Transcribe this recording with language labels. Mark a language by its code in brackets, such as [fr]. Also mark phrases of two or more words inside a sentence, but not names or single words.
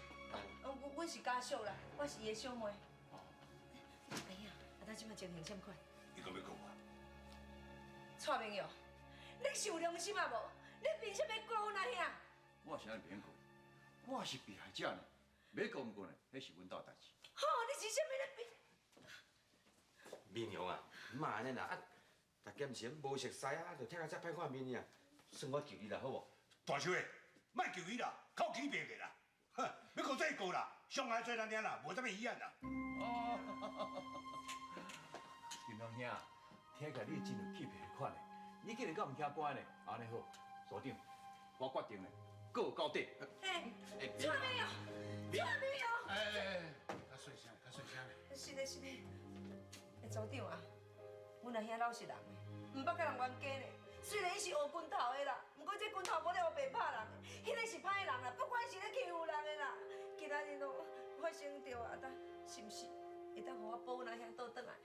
[nan] 我是家属啦，我是伊的小妹。阿兄，啊，咱即马情形啥款？你敢要讲我？蔡明阳，你是有良心啊无？你凭啥要告阮阿兄？我啥会免告？我是被害者呢，要告唔告呢？迄是阮家代志。吼，你是啥物咧？明阳啊，莫安尼啦，啊，大家毋是无熟悉啊，就听到遮歹看面尔，算我救你啦，好无？大手的，莫救伊啦，靠起别个啦，哼，要告再告啦，伤害做人听啦，无啥物遗憾啦。哦，金龙兄，听起来你真有气魄款的，你竟然敢唔惊乖呢？安尼好，所长，我决定了，告到底。蔡明阳，蔡明阳。较细声，较细声咧。是的，是的。组长啊，阮阿兄老实人的，唔捌甲人冤家呢。虽然伊是学军头的啦，不过这军头无咧学白拍人的，迄个是歹人啦，不管是咧欺负人的啦。今仔日哦，发生着啊，当是毋是会当互我保阮阿兄倒转来？